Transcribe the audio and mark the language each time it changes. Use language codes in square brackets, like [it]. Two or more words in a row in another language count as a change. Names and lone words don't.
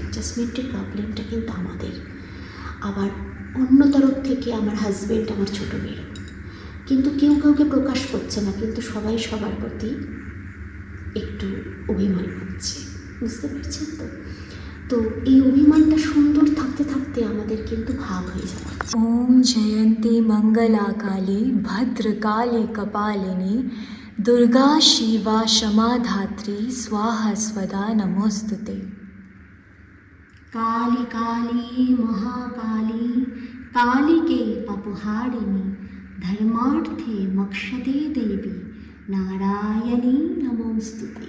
[bn] অ্যাডজাস্টমেন্টের প্রবলেমটা কিন্তু আমাদের। আবার অন্য তরফ থেকে আমার হাজব্যান্ড, আমার ছোটো মেয়েরও, কিন্তু কেউ কাউকে প্রকাশ করছে না, কিন্তু সবাই সবার প্রতি একটু অভিমান করছে, বুঝতে পারছেন তো? তো এই অভিমানটা সুন্দর থাকতে থাকতে আমাদের কিন্তু ভাগ হয়ে যাবে। [sa] ওম জয়ন্তী মঙ্গলা কালী ভদ্রকালী কপালিনী দুর্গা শিবা क्षमा धात्री स्वाहा स्वदा नमोस्तुते। काली काली महाकाली कालिके पपुहारिणी धर्मार्थे मोक्षदे देवी नारायणी नमोस्तुते।